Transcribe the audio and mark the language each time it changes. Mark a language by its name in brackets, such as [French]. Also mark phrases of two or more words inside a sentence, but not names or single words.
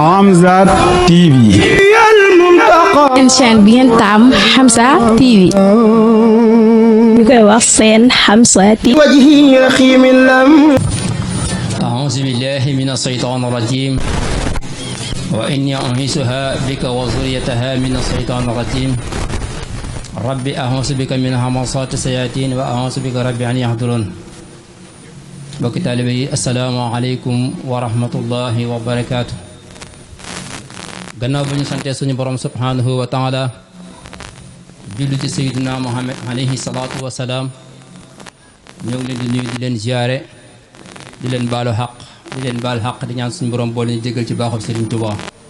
[Wolof] Hamza TV. seen chaîne bi ngeen taam Hamza TV. ñu koy wax seen Hamza TV. [Arabic] أعوذ بالله من الشيطان الرجيم وإني أعيذها بك وذريتها من الشيطان الرجيم ربي أعوذ بك من همزات الشياطين وأعوذ بك ربي أن يحضرون [Wolof] bokki taalibe yi [Arabic] السلام عليكم ورحمة الله وبركاته. [Wolof] gannaaw ba ñu santee suñu borom [Arabic] سبحانه وتعالى [Wolof] julli ci [Arabic] سيدنا محمد عليه الصلاة والسلام [Wolof] ñoo ngi leen di nuyu di leen ziyaare di leen baalu xaq di leen baal xaq di ñaan suñu borom boo leen jégal ci baaxub Serigne Touba